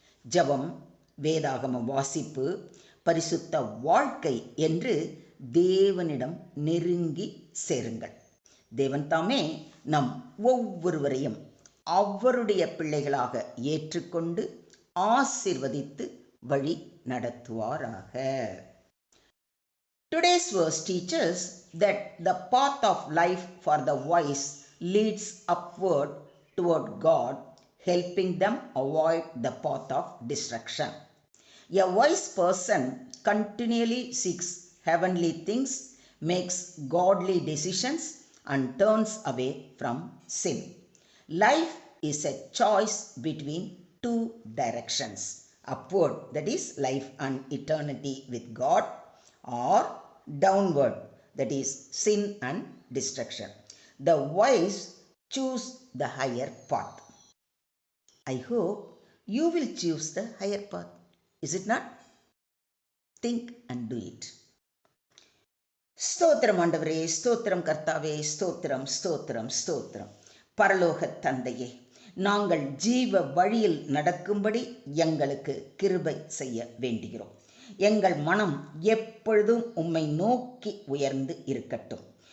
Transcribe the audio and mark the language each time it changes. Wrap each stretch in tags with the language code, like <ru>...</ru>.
<ta>ஜெபம், வேதாகம வாசிப்பு, பரிசுத்த வாழ்க்கை என்று தேவனிடம் நெருங்கி சேருங்கள். தேவன் தாமே நம் ஒவ்வொருவரையும் அவருடைய பிள்ளைகளாக ஏற்றுக்கொண்டு ஆசீர்வதித்து வழி நடத்துவாராக.</ta> <en>Today's verse teaches that the path of life for the wise leads upward toward God, helping them avoid the path of destruction. A wise person continually seeks heavenly things, makes godly decisions, and turns away from sin. Life is a choice between 2 directions. Upward, that is life and eternity with God, or downward, that is sin and destruction. The wise choose the higher path. I hope you will choose the higher path. Is it not? Think and do it.</en> <ta>ஸ்தோத்திரம் ஆண்டவரே, ஸ்தோத்திரம் கர்த்தாவே, ஸ்தோத்திரம் ஸ்தோத்திரம் ஸ்தோத்திரம். பரலோக தந்தையே, நாங்கள் ஜீவ வழியில் நடக்கும்படி எங்களுக்கு கிருபை செய்ய வேண்டுகிறோம். எங்கள் மனம் எப்பொழுதும் உம்மை நோக்கி உயர்ந்து இருக்கட்டும்.</ta>